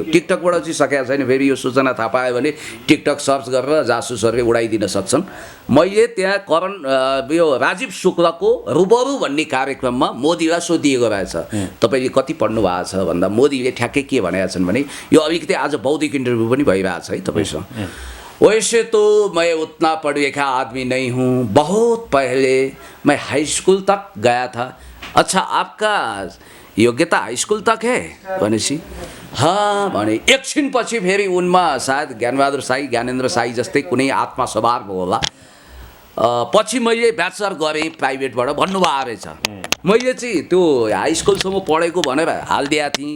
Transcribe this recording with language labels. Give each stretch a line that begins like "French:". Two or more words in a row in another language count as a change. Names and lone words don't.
Nepali: टिकटकबाट चाहिँ सकेको छैन, फेरि यो सूचना थाहा पायो भने टिकटक सर्च गरेर जासुसहरूले उडाइदिन सक्छन्। मैले त्यहाँ यो राजीव शुक्लको रुबरु भन्ने कार्यक्रममा मोदीलाई सोधिएको रहेछ, तपाईँले कति पढ्नु भएको छ भन्दा मोदीले ठ्याक्कै के भनेका छन् भने यो अलिकति आज बौद्धिक इन्टरभ्यू पनि भइरहेछ है तपाईँसँग।
Hindi: वैसे तो मैं उतना पढ़ लिखा आदमी नहीं हूँ, बहुत पहले मैं हाई स्कूल तक गया था। अच्छा आपका योग्यता हाई स्कूल तक है
Nepali: भनेपछि हाँ भने एकछिनपछि फेरि उनमा सायद ज्ञानबहादुर साई, ज्ञानेन्द्र साई जस्तै कुनै आत्मा सवार भयो होला। पछि मैले ब्याचलर गरेँ प्राइभेटबाट भन्नुभएको रहेछ। मैले चाहिँ त्यो हाई स्कुलसम्म पढेको भनेर हालिदिएको थिएँ।